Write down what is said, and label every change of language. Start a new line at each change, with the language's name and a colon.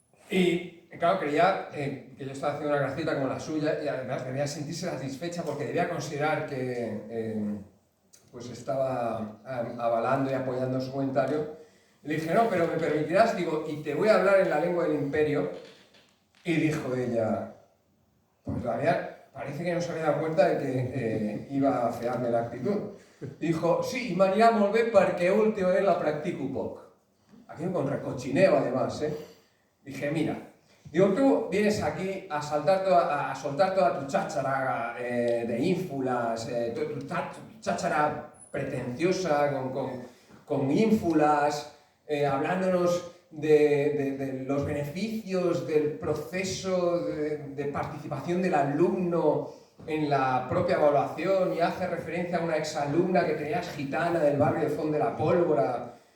Spanish: Y claro, creía que yo estaba haciendo una gracieta como la suya y además debía sentirse satisfecha porque debía considerar que pues estaba avalando y apoyando su comentario. Le dije, no, pero me permitirás, digo, y te voy a hablar en la lengua del imperio. Y dijo ella, pues todavía parece que no se había dado cuenta de que iba a afearme la actitud.
Catalan: Dijo, sí, m'anirà molt bé perquè últimament la practico poc.
Spanish: Aquí con recochineo además, Dije, mira, digo, tú vienes aquí a soltar toda tu cháchara de ínfulas, tu cháchara pretenciosa con ínfulas, hablándonos de los beneficios del proceso de participación del alumno en la propia evaluación, y hace referencia a una exalumna que tenías gitana del barrio de Font de la Pólvora.